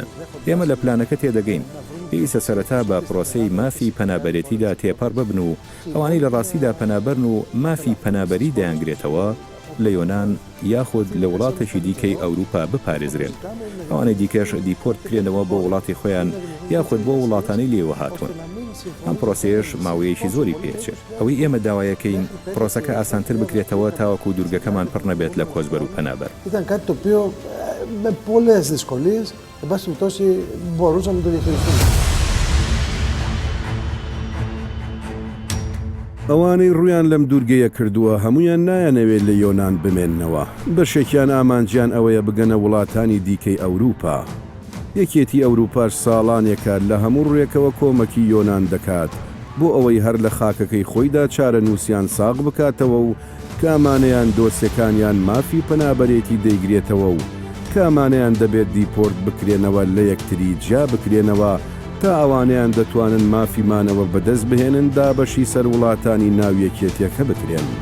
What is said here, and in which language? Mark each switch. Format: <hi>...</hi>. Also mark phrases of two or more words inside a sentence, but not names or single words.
<ckb>ئێمە لە پلانەکە تێدەگەین. پێویستە سەرەتا بە پرۆسەی مافی پەنابەرێتیدا تێپەڕ ببن و ئەوانەی لە ڕاستیدا پەنابەرن و مافی پەنابەری دەیانگرێتەوە لە یۆنان یاخود لە وڵاتێکی دیکەی ئەوروپا بپارێزرێن. ئەوانەی دیکەش دیپۆرت کرێنەوە بۆ وڵاتی خۆیان یاخود بۆ وڵاتانی لێوە هاتوون. ئەم پرۆسەیەش ماوەیەکی زۆری پێچێت. ئەوەی ئێمە داوایەکەین پرۆسەکە ئاسانتر بکرێتەوە تاوەکو دوورگەکەمان پڕ نەبێت لە کۆچبەر و پەنابەر.</ckb> <el>Ήταν κάτι το οποίο με πολλές δυσκολίες, εν πάση περιπτώσει, μπορούσαμε να το διαχειριστούμε.</el> <ckb>ئەوانەی ڕویان لەم دوورگەیە کردووە هەمویان نایەنەوێت لە یۆنان بمێننەوە. بەشێکیان ئامانجیان ئەوەیە بگەنە وڵاتانی دیکەی ئەوروپا. یەکێتی ئەوروپاش ساڵانێکە لە هەموو ڕێکەوە کۆمەکی یۆنان دەکات بۆ ئەوەی هەر لە خاکەکەی خۆیدا چارە نووسیان ساغ بکاتەوە و کامانەیان دۆسیەکانیان مافی پەنابەرێتی دەیگرێتەوە و کامانەیان دەبێت دیپۆرت بکرێنەوە لە یەکتری جیا بکرێنەوە تا ئەوانیان دەتوانن مافیمانەوە بەدەست بهێنن دابەشی سەر وڵاتانی ناو یەکێتیەکە بکرێن.</ckb>